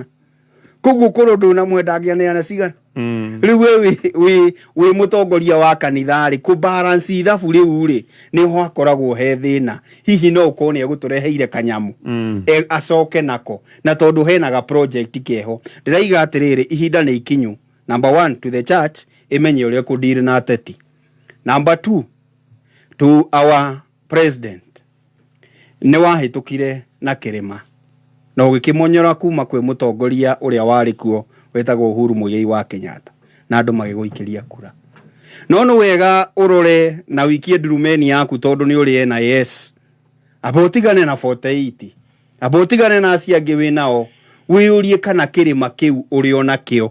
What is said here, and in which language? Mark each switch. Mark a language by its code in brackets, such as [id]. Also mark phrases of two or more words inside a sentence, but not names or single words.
[ki] Koguo korwo ndũna mwenda angĩaneana cigana. Rĩu wĩ mũtongoria wa kanitha rĩ ku balance ithabu rĩu rĩ nĩho akoragwo he thĩna. Hihi no ũkorwo nĩ egũtũreheire kanyamu acoke nako na tondũ henaga project keho. Ndĩraiga atĩrĩrĩ ihinda nĩ ikinyu. [en] Number 1 to the church [ki] imenye ũrĩa kũdeal na ateti. [en] Number 2 to our president [ki] nĩ wahĩtũkire na kĩrĩma na ũgĩkĩmonyora kuma kwĩ mũtongoria ũrĩa warĩ kuo wetagwo Uhuru Muigai wa Kenyatta na andũ magĩgũikĩria kura. No nĩ wega ũrore na wikie ndurumeni yaku tondũ nĩ ũrĩ NIS abotigane na 48 abotigane na acio angĩ wĩnao wĩyũrie kana kĩrĩma kĩu ũrĩ ona kĩo.